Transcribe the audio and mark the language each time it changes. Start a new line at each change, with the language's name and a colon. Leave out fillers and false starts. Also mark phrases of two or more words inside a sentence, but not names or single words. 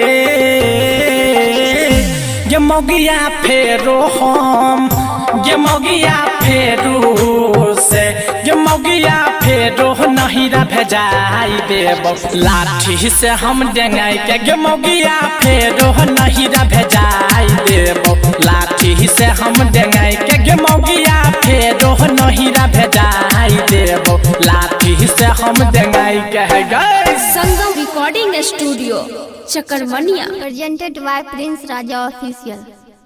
Bhojpuri: मोगिया फेरो हम मोगिया फेरो से मोगिया फेरो नहीं रा भेजाई देव लाठी से हम डेंगाई के मोगिया फेरो नहीं रा भेजाई देव लाठी से हम डेंगाई के मोगिया फेरो नहीं रा भेजाई देव लाठी से हम डेंगाई के गए
English: Sangam Recording Studio, Chakarmania. Presented by Prince Raja Official.